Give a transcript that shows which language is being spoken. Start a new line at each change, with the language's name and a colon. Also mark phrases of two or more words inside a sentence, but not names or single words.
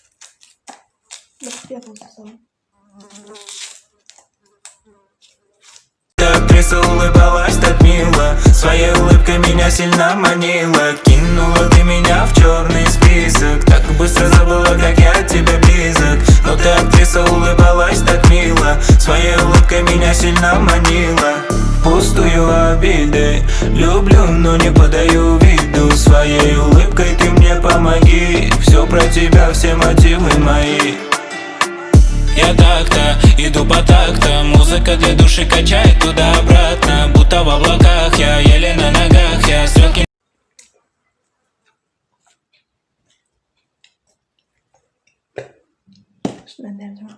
Turkish: Biraz yapalım.
Russian: актриса улыбалась так мило, своей улыбкой меня сильно манила. Кинула ты меня в черный список, так быстро забыла, как я от тебя близок. Но ты, актриса, улыбалась так мило, своей улыбкой меня сильно манила. Пустую обиды люблю, но не подаю виду. Своей улыбкой ты мне помоги, все про тебя, все мотивы мои. Я так-то иду по тактам, музыка для души качает туда-обратно. Будто в облаках, я еле на ногах, я стрелки.
Turkish: Şimdi ben de yapacağım.